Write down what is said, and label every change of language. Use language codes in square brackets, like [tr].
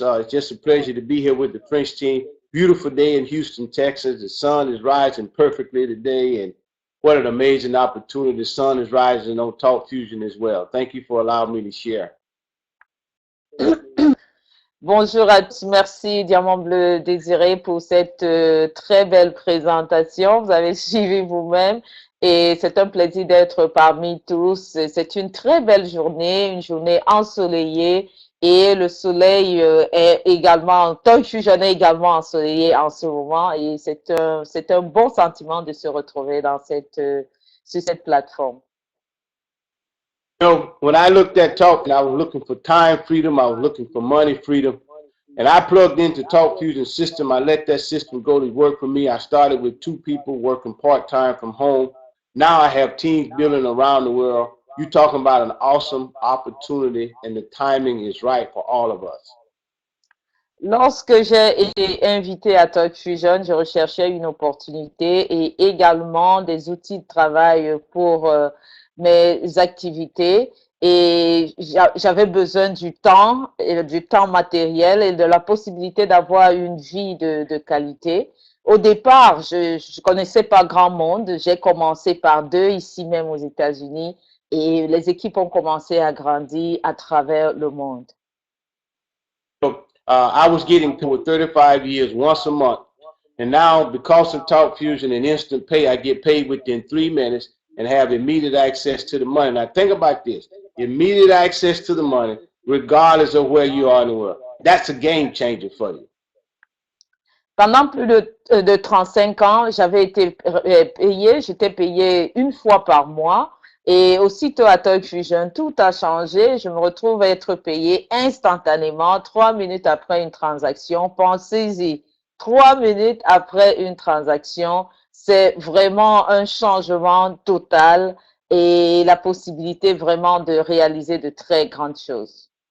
[en] It's just a pleasure to be here with the French team. Beautiful day in Houston, Texas. The sun is rising perfectly today, and what an amazing opportunity. The sun is rising on Talk Fusion as well. Thank you for allowing me to share. [fr] Bonjour à tous, merci Diamant Bleu Désiré pour cette très belle présentation. Vous avez suivi vous-même. Et c'est un plaisir d'être parmi tous. C'est une très belle journée, une journée ensoleillée. Et le soleil est également, Talk Fusion est également ensoleillé en ce moment. Et c'est un bon sentiment de se retrouver dans sur cette plateforme. [en] You know, when I looked at Talk, I was looking for time freedom. I was looking for money freedom. And I plugged into Talk Fusion system. I let that system go to work for me. I started with 2 people working part-time from home. Now I have teams building around the world. You're talking about an awesome opportunity, and the timing is right for all of us. [fr] Lorsque j'ai été invité à Talk Fusion, je recherchais une opportunité et également des outils de travail pour mes activités. Et j'avais besoin du temps matériel et de la possibilité d'avoir une vie de qualité. Au départ, je connaissais pas grand monde. J'ai commencé par 2 ici même aux États-Unis et les équipes ont commencé à grandir à travers le monde. [en] So, I was getting to 35 years once a month. And now, because of Talk Fusion and Instant Pay, I get paid within 3 minutes and have immediate access to the money. Now, think about this. Immediate access to the money, regardless of where you are in the world. That's a game changer for you. [fr] Pendant plus de 35 ans, j'étais payé une fois par mois et aussitôt à Talk Fusion, tout a changé. Je me retrouve à être payé instantanément 3 minutes après une transaction. Pensez-y, 3 minutes après une transaction, c'est vraiment un changement total et la possibilité vraiment de réaliser de très grandes choses.